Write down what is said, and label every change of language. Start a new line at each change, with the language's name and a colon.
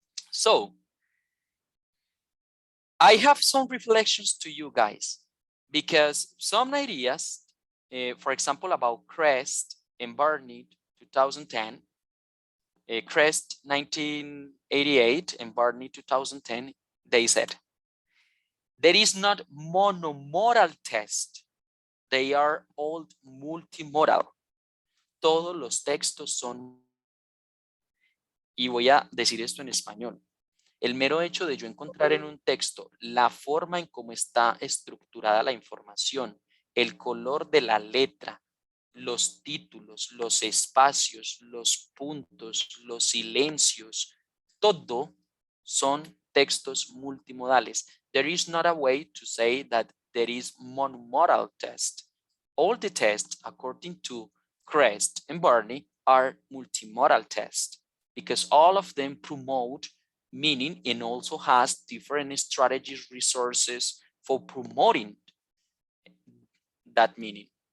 English: So I have some reflections to you guys, because some ideas, for example, about CREST and Barney 2010, CREST 1988 and Barney 2010, they said, there is not monomodal test. They are all multimodal.
Spanish: Todos los textos son, y voy a decir esto en español. El mero hecho de yo encontrar en un texto la forma en cómo está estructurada la información, el color de la letra, los títulos, los espacios, los puntos, los silencios, todo son textos multimodales.
English: There is not a way to say that there is monomodal test. All the tests, according to Crest and Barney, are multimodal tests because all of them promote meaning and also has different strategies, resources for promoting that meaning.